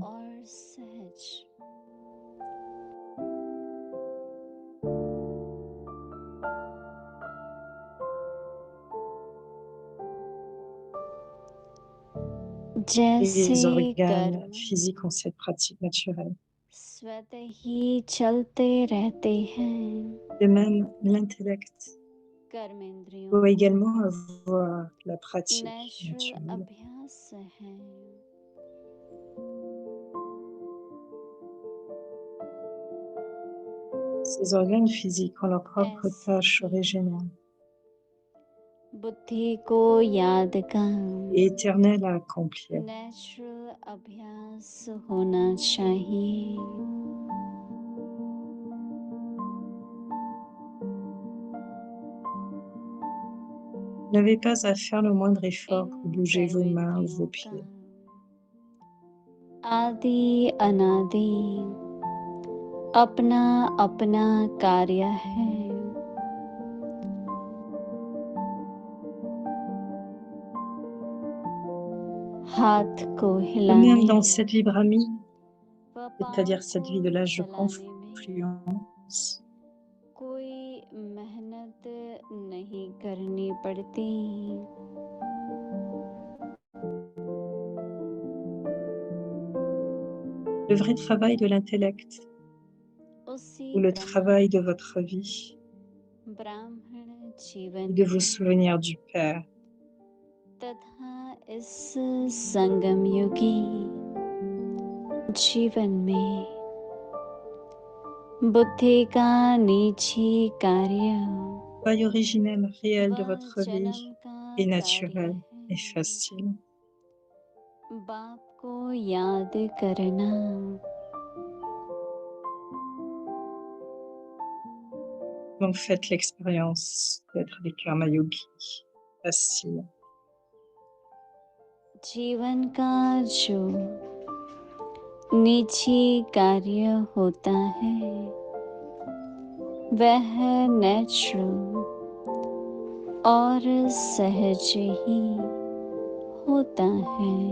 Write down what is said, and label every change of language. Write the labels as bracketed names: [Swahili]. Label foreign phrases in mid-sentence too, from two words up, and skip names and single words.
[Hindi] और सहज. जैसे [French] Les organes [Hindi] कर्म [French] physiques ont cette pratique naturelle. [Hindi] स्वतः ही चलते रहते हैं, [French] De même, l'intellect [Hindi] कर्मेंद्रियों [French] doit [Hindi] को [French] également avoir la pratique [Hindi] नेचुरल [French] naturelle. [Hindi] अभ्यास है. [French] Ces organes physiques ont leur propre [Hindi] ऐसे [French] tâche [Hindi] ही [French] originelle [Hindi] बुद्धि को याद का [French] et éternelle à accomplir. [Hindi] नेचुरल अभ्यास होना चाहिए. [French] Vous n'avez pas à faire le moindre effort pour [Hindi] इन [French] bouger vos mains ou vos [Hindi] कर्मेंद्रियों का [French] pieds. [Hindi] आदि अनादि अपना अपना कार्य है. हाथ को [French] De [Hindi] हिलाने [French] même, dans cette vie brahmi, [Hindi] व [French] c'est-à-dire [Hindi] पाँव [French] cette [Hindi] को [French] vie de l'âge de [Hindi] चलाने में [French] confluence, [Hindi] कोई मेहनत नहीं करनी पड़ती. [French] le vrai travail de l'intellect [Hindi] उसी [French] ou le [Hindi] प्रमाण [French] travail de votre vie [Hindi] ब्राह्मण [French] est [Hindi] जीवन [French] de vous [Hindi] का [French] souvenir du Père. [Hindi] तथा इस संगम युगी जीवन में बुद्धि का निजी कार्य [French] Le travail originel, réel de [Hindi] व [French] votre [Hindi] जन्म [French] vie [Hindi] का [French] est [Hindi] कार्य [French] naturel et [Hindi] है. [French] facile. [Hindi] बाप को याद करना [French] Donc faites l'expérience d'être des [Hindi] कर्म योगी [French] faciles. [Hindi] जीवन का जो निजी कार्य होता है वह नेचुरल और सहज ही होता है.